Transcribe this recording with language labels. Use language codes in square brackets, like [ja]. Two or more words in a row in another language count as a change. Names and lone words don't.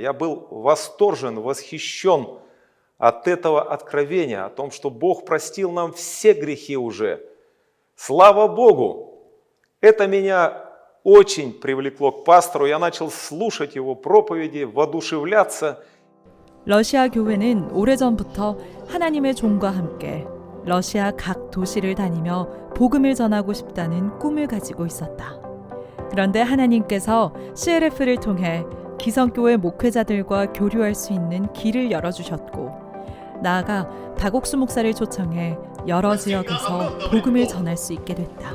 [ru] Я был восторжен, восхищен от этого откровения, о том, что Бог простил нам все грехи уже. Слава Богу! Это меня очень привлекло к пастору. Я начал слушать его проповеди, воодушевляться. [ko] 러시아 교회는 오래전부터 하나님의 종과 함께 러시아 각 도시를 다니며 복음을 전하고 싶다는 꿈을 가지고 있었다. 그런데 하나님께서 CLF를 통해 기성교회 목회자들과 교류할 수 있는 길을 열어주셨고, 나아가 박옥수 목사를 초청해 여러 지역에서 복음을 전할 수 있게 됐다.